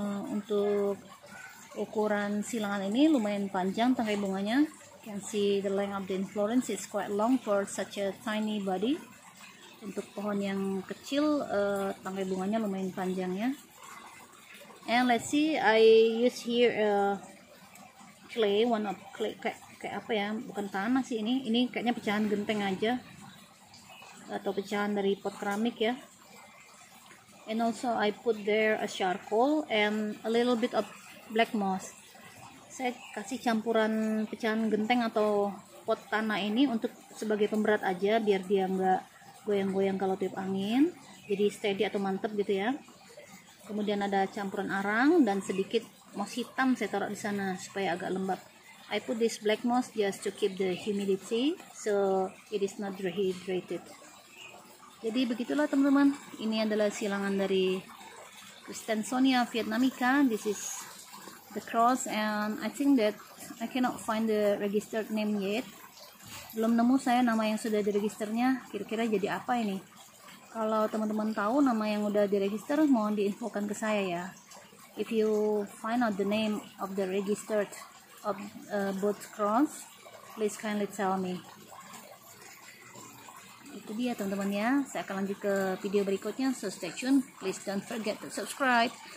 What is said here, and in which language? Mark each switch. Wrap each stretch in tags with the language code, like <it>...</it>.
<id>Untuk ukuran silangan ini lumayan panjang tangkai bunganya.</id> <en>You can see the length of the inflorescence is quite long for such a tiny body.</en> <id>Untuk pohon yang kecil tangkai bunganya lumayan panjang ya.</id> <en>And let's see, I use here clay, one of clay,</en> <id>kayak apa ya, bukan tanah sih ini kayaknya pecahan genteng aja atau pecahan dari pot keramik ya.</id> <en>And also I put there a charcoal and a little bit of black moss.</en> <id>Saya kasih campuran pecahan genteng atau pot tanah ini untuk sebagai pemberat aja, biar dia nggak goyang-goyang kalau tiup angin, jadi steady atau mantep gitu ya. Kemudian ada campuran arang dan sedikit moss hitam saya taruh di sana supaya agak lembab.</id> <en>I put this black moss just to keep the humidity so it is not dehydrated.</en> <id>Jadi begitulah teman-teman, ini adalah silangan dari Christensonia vietnamica.</id> <en>This is the cross, and I think that I cannot find the registered name yet.</en> <id>Belum nemu saya nama yang sudah diregisternya, kira-kira jadi apa ini. Kalau teman-teman tahu nama yang udah diregister, mohon diinfokan ke saya ya.</id> <en>If you find out the name of the registered of both cross, please kindly tell me.</en> <id>Itu dia teman-teman ya, saya akan lanjut ke video berikutnya,</id> <en>so stay tune. Please don't forget to subscribe.</en>